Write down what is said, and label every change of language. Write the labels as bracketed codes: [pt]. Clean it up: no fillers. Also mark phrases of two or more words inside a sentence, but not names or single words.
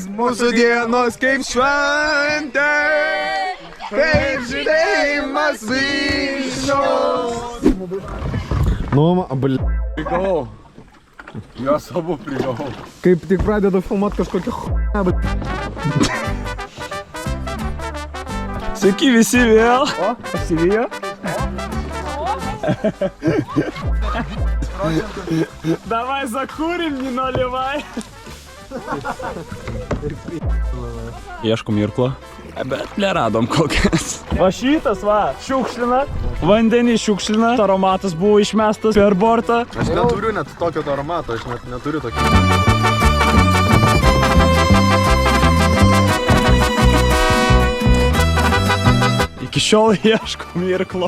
[lt] mūsų dienos kaip šventė, kaip žydėjimas vyšnios. Nu, Prigavau. Jos abu prigavau. kaip tik pradedu filmuot kažkokią ch**ą, bet... Sveiki visi vėl. O, pasivijo? [ru] Давай закурим, не наливай. [lt] Ieškom irklo, bet neradom kokias. Va šitas va, šiukšlina, vandenį šiukšlina, aromatas buvo išmestas per bortą. Aš neturiu net tokio aromato, aš net neturiu tokio. Iki šiol ieškom irklo.